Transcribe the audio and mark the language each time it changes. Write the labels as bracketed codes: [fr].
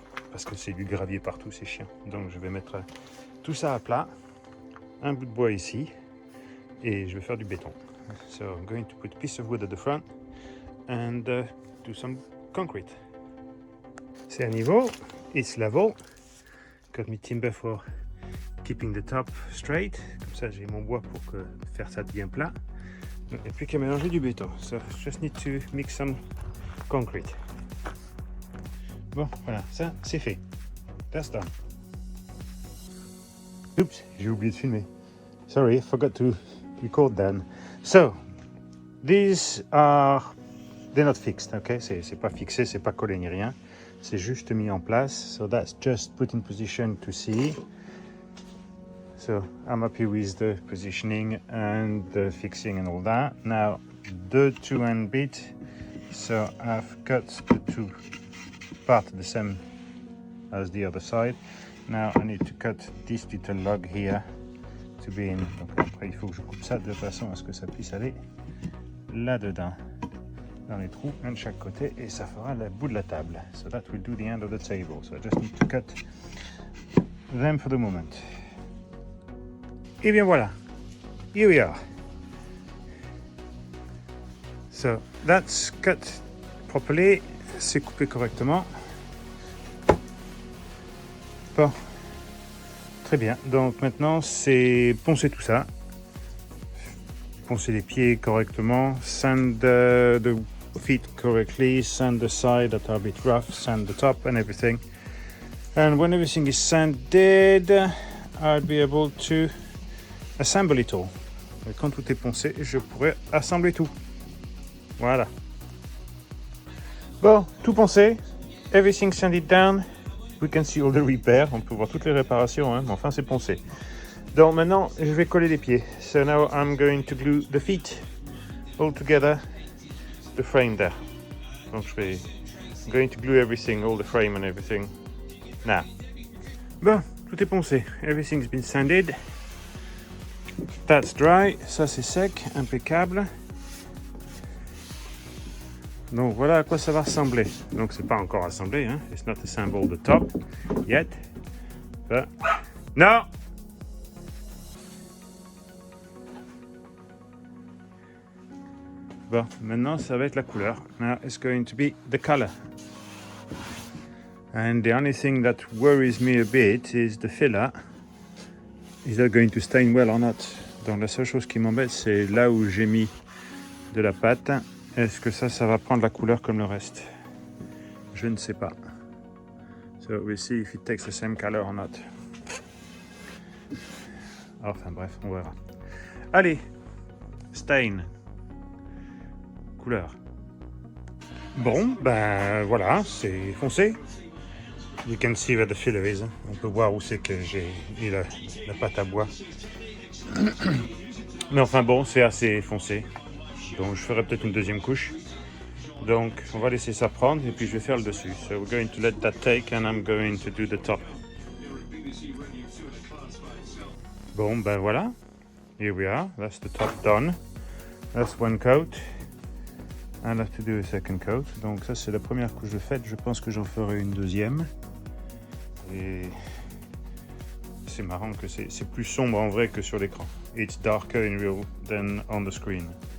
[fr] Parce que c'est du gravier partout, c'est chiant. Donc, je vais mettre tout ça à plat, un bout de bois ici, et je vais faire du béton. [en] So, I'm going to put a piece of wood at the front. And do some concrete. [fr] C'est à niveau, [en] it's level. Got my timber for keeping the top straight. [fr] Comme ça, j'ai mon bois pour faire ça bien plat. Il n'y a plus qu'à mélanger du béton. [en] So, just need to mix some concrete. [fr] Bon, voilà, ça, c'est fait. [en] That's done. [fr] Oups, j'ai oublié de filmer. [en] Sorry, I forgot to record that. So, these are... They're not fixed, okay? [fr] C'est pas fixé, c'est pas collé ni rien. C'est juste mis en place. [en] So that's just put in position to see. So I'm happy with the positioning and the fixing and all that. Now the 2-end bit. So I've cut the two parts the same as the other side. Now I need to cut this little log here to be in. [fr] Donc après il faut que je coupe ça de façon à ce que ça puisse aller là-dedans. Dans les trous, un de chaque côté, et ça fera le bout de la table. [en] So that will do the end of the table. So I just need to cut them for the moment. [fr] Et bien voilà, [en] here we are. So that's cut properly. [fr] C'est coupé correctement. Bon, très bien. Donc maintenant, c'est poncer tout ça. Poncer les pieds correctement, [en] sand the feet correctly, sand the side that are a bit rough, sand the top and everything. And when everything is sanded, I'll be able to assemble it all. [fr] Et quand tout est poncé, je pourrai assembler tout. Voilà. Bon, tout poncé, [en] everything sanded down. We can see all the repairs. [fr] On peut voir toutes les réparations, hein, mais enfin c'est poncé. Donc maintenant, je vais coller les pieds. [en] So now I'm going to glue the feet all together, the frame there. [fr] Donc je vais [en] going to glue everything, all the frame and everything. Now. [fr] Bon, tout est poncé. [en] Everything's been sanded. That's dry. [fr] Ça c'est sec, impeccable. Donc voilà à quoi ça va ressembler. Donc c'est pas encore assemblé, hein. [en] It's not assembled the top yet. But... No! [fr] Bon, maintenant ça va être la couleur. [en] Now it's going to be the color. And the only thing that worries me a bit is the filler. Is that going to stain well or not? [fr] Donc la seule chose qui m'embête, c'est là où j'ai mis de la pâte. Est-ce que ça va prendre la couleur comme le reste? Je ne sais pas. [en] So we'll see if it takes the same color or not. [fr] Enfin bref, on verra. Allez, stain. Couleur. Bon, ben voilà, c'est foncé. [en] You can see where the filler is. [fr] On peut voir où c'est que j'ai mis la pâte à bois. Mais enfin bon, c'est assez foncé. Donc je ferai peut-être une deuxième couche. Donc on va laisser ça prendre et puis je vais faire le dessus. [en] So we're going to let that take and I'm going to do the top. [fr] Bon ben voilà. [en] Here we are. That's the top done. That's one coat. I'll have to do a second coat. [fr] Donc ça c'est la première couche de faite. Je pense que j'en ferai une deuxième. Et c'est marrant que c'est plus sombre en vrai que sur l'écran. [en] It's darker in real than on the screen.